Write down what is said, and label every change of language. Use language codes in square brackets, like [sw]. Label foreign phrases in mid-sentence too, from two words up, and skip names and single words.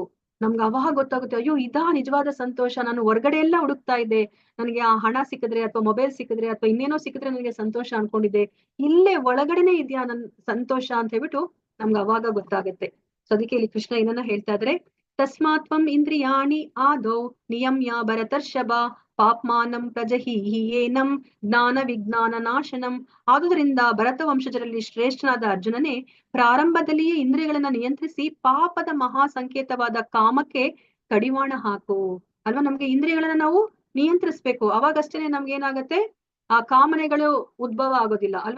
[kn] ನಮ್ಗೆ ಅವಾಗ ಗೊತ್ತಾಗುತ್ತೆ, ಅಯ್ಯೋ ಇದಾ ನಿಜವಾದ ಸಂತೋಷ, ನಾನು ಹೊರಗಡೆ ಎಲ್ಲ ಹುಡುಕ್ತಾ ಇದ್ದೆ, ನನಗೆ ಆ ಹಣ ಸಿಕ್ಕಿದ್ರೆ ಅಥವಾ ಮೊಬೈಲ್ ಸಿಕ್ಕಿದ್ರೆ ಅಥವಾ ಇನ್ನೇನೋ ಸಿಕ್ಕಿದ್ರೆ ನನಗೆ ಸಂತೋಷ ಅನ್ಕೊಂಡಿದ್ದೆ, ಇಲ್ಲೇ ಒಳಗಡೆನೆ ಇದೆಯಾ ನನ್ ಸಂತೋಷ ಅಂತ ಹೇಳ್ಬಿಟ್ಟು ನಮ್ಗೆ ಅವಾಗ ಗೊತ್ತಾಗತ್ತೆ. ಸೊ ಅದಕ್ಕೆ ಇಲ್ಲಿ ಕೃಷ್ಣ ಏನನ್ನ ಹೇಳ್ತಾ ಇದ್ರೆ, [sa] ತಸ್ಮಾತ್ವಂ ಇಂದ್ರಿಯಾಣಿ ಆದೌ ನಿಯಮ್ಯ ಭರತರ್ಷಭ ಪಾಪ್ಮಾನಂ ಪ್ರಜಹೀಹಿ ಏನಂ ಜ್ಞಾನ ವಿಜ್ಞಾನ ನಾಶನಂ. [kn] ಆದುದರಿಂದ ಭರತ ವಂಶಜರಲ್ಲಿ ಶ್ರೇಷ್ಠನಾದ ಅರ್ಜುನನೇ, ಪ್ರಾರಂಭದಲ್ಲಿಯೇ ಇಂದ್ರಿಯಗಳನ್ನ ನಿಯಂತ್ರಿಸಿ ಪಾಪದ ಮಹಾ ಸಂಕೇತವಾದ ಕಾಮಕ್ಕೆ ಕಡಿವಾಣ ಹಾಕು. ಅಲ್ವಾ, ನಮ್ಗೆ ಇಂದ್ರಿಯಗಳನ್ನ ನಾವು ನಿಯಂತ್ರಿಸ್ಬೇಕು. ಅವಾಗಷ್ಟೇನೆ ನಮ್ಗೆ ಏನಾಗತ್ತೆ, ಆ ಕಾಮನೆಗಳು ಉದ್ಭವ ಆಗೋದಿಲ್ಲ ಅಲ್ವಾ.